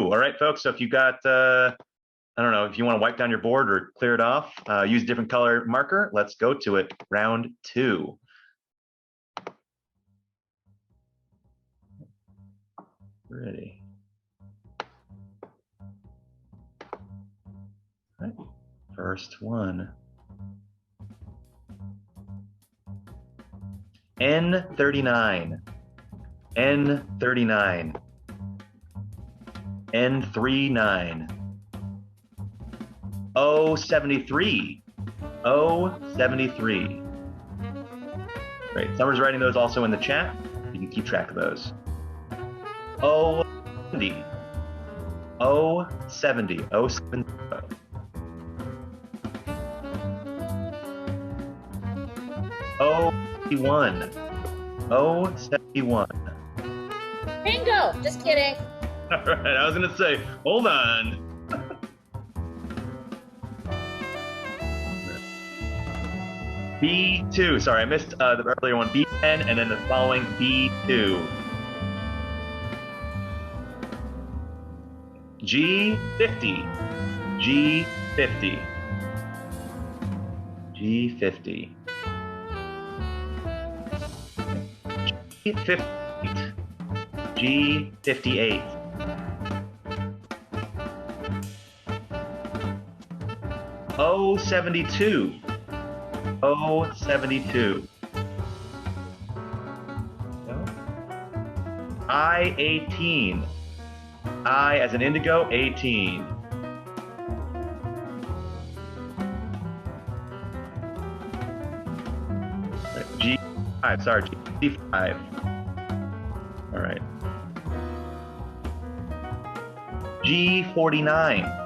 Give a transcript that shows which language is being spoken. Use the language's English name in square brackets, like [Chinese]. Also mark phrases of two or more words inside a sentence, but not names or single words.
[English] All right, folks, so if you got, I don't know, if you wanna wipe down your board or clear it off, use a different color marker, let's go to it, round 2. Ready. All right, first one. N39. N39. N39. O73. O73. Great. Summer's writing those also in the chat. You can keep track of those. O70. O70. O70. O71. O71. Bingo! Just kidding. All right, I was gonna say, hold on. B2. Sorry, I missed the earlier one. B10, and then the following B2. G50. G50. G50. G58. G58. O72. O72. I18. I as an indigo, 18. G5, sorry, G5. All right. G49.